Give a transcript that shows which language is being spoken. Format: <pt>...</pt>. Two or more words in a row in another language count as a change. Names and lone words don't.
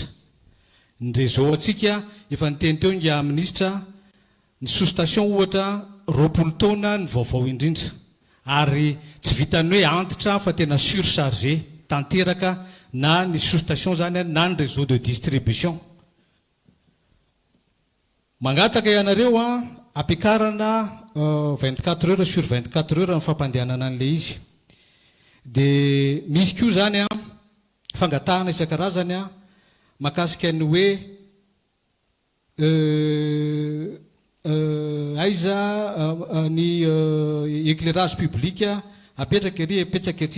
<mg>Ny réseau atsika efa niteny teo nga ministra ny sous-station ohatra 20 taona ny vaovao indrindra ary tsy vitany hoe antitra fa tena surchargé tanteraka na ny sous-station zany na ny</mg> <fr>réseau de distribution.</fr> <mg>Mangataka ianareo ampiakarana</mg> <fr>24 heures sur 24 heures</fr> <mg>ny fampandehanana an'ilay izy. Dia misy koa zany fangatahana isan-karazany mahakasika ny hoe aiza ny</mg> <fr>éclairage public</fr> <mg>apetraka ery apetraka ety.</mg>